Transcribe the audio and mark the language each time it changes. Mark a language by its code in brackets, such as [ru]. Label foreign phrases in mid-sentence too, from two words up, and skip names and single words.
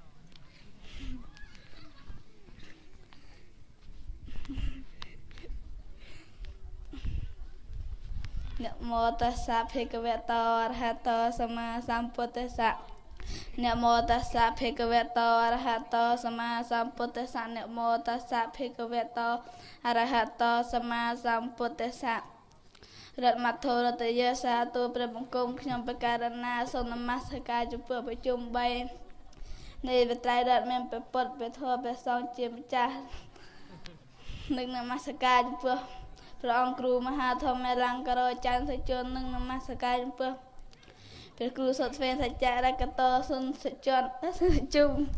[pi] Namo tassa bhagavato arahato sama sambuddhassa. Namo tassa bhagavato arahato sama sambuddhassa. Namo tassa bhagavato arahato sama sambuddhassa. [km] រតមត្ថរតយាសាទូព្រះបង្គំខ្ញុំបករណាសូមនមស្ការចំពោះប្រជុំ3នៃវិត្រៃរដ្ឋមានព្រះពុទ្ធព្រះធម៌ព្រះសង្ឃជាម្ចាស់និងនមស្ការចំពោះព្រះអង្គគ្រូមហាធម្មរង្ករច័ន្ទសុជននិងនមស្ការចំពោះព្រះគ្រូសុទ្វេនសច្ចរកតសុនសុជនជុំ